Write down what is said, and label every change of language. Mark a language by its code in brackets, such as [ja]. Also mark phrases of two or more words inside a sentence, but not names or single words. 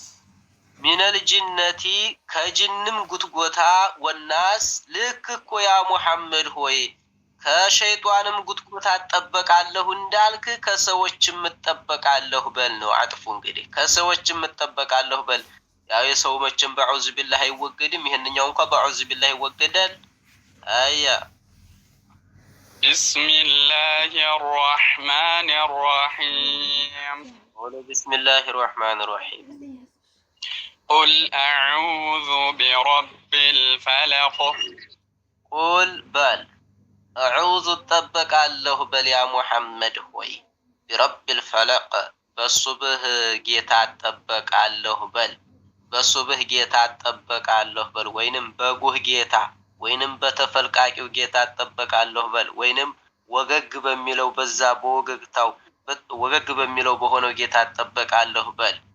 [ar] من الجنة [am] ከጅንም ጉትጎታ ወናስ ልክ እኮ ያ ሙሐመድ ሆይ ከሸይጣንም ጉትጎታ እጠበቃለሁ እንዳልክ ከሰዎችም እጠበቃለሁ በል ነው አጥፉ። እንግዲህ ከሰዎችም እጠበቃለሁ በል። ያው የሰው መቼም [ar] بأعوذ بالله [am] አይወገድም፣ ይሄንኛው እንኳን [ar] بأعوذ بالله [am] ይወገዳል። አያ [ar] ቢስሚላሂ الرحمن الرحيم ወለ ቢስሚላሂ الرحمن الرحيم قل أعوذ برب الفلق قل بل أعوذ [am] እጠበቃለሁ በል ያ ሙሐመድ ሆይ [ar] برب الفلق [am] በሱብህ ጌታ እጠበቃለሁ በል። በሱብህ ጌታ እጠበቃለሁ በል ወይንም በጉህ ጌታ ወይንም በተፈልቃቂው ጌታ እጠበቃለሁ በል ወይንም ወገግ በሚለው በዛ በወገግታው ወገግ በሚለው በሆነው ጌታ እጠበቃለሁ በል።